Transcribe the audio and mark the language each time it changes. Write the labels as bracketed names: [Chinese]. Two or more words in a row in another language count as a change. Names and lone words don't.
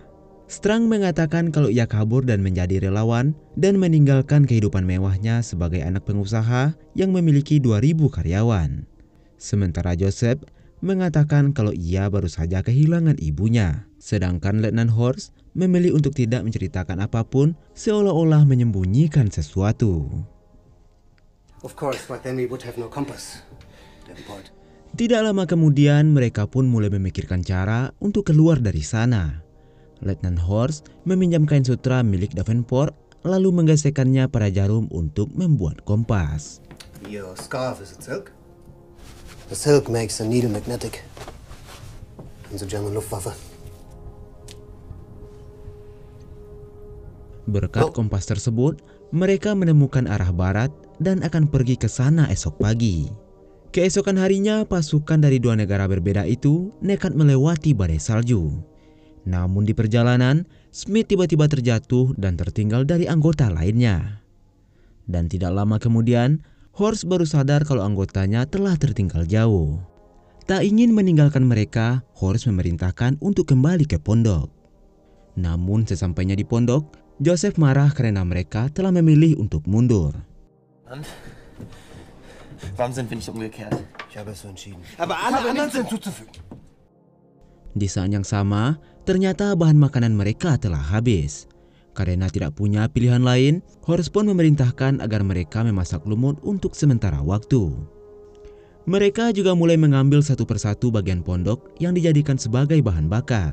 [Indonesian] Strang mengatakan kalau ia kabur dan menjadi relawan dan meninggalkan kehidupan mewahnya sebagai anak pengusaha yang memiliki 2.000 karyawan. Sementara Joseph mengatakan kalau ia baru saja kehilangan ibunya. Sedangkan Letnan Horst memilih untuk tidak menceritakan apapun, seolah-olah menyembunyikan sesuatu. [English] Of course, but then we would have no compass. Davenport. [Indonesian] Tidak lama kemudian, mereka pun mulai memikirkan cara untuk keluar dari sana. Letnan Horst meminjam kain sutra milik Davenport, lalu menggesekkannya pada jarum untuk membuat kompas. [English] Your scarf, is it silk? The silk makes the needle magnetic. In the German Luftwaffe. [Indonesian] Berkat kompas tersebut, mereka menemukan arah barat dan akan pergi ke sana esok pagi. Keesokan harinya, pasukan dari dua negara berbeda itu nekat melewati badai salju. Namun di perjalanan, Smith tiba-tiba terjatuh dan tertinggal dari anggota lainnya. Dan tidak lama kemudian, Horst baru sadar kalau anggotanya telah tertinggal jauh. Tak ingin meninggalkan mereka, Horst memerintahkan untuk kembali ke pondok. Namun sesampainya di pondok, Joseph marah karena mereka telah memilih untuk mundur. [German] Warum sind wir nicht umgekehrt? Ich habe es so entschieden. Aber alle anderen sind zuzufügen. [Indonesian] Di saat yang sama, ternyata bahan makanan mereka telah habis. Karena tidak punya pilihan lain, Horst pun memerintahkan agar mereka memasak lumut untuk sementara waktu. Mereka juga mulai mengambil satu persatu bagian pondok yang dijadikan sebagai bahan bakar.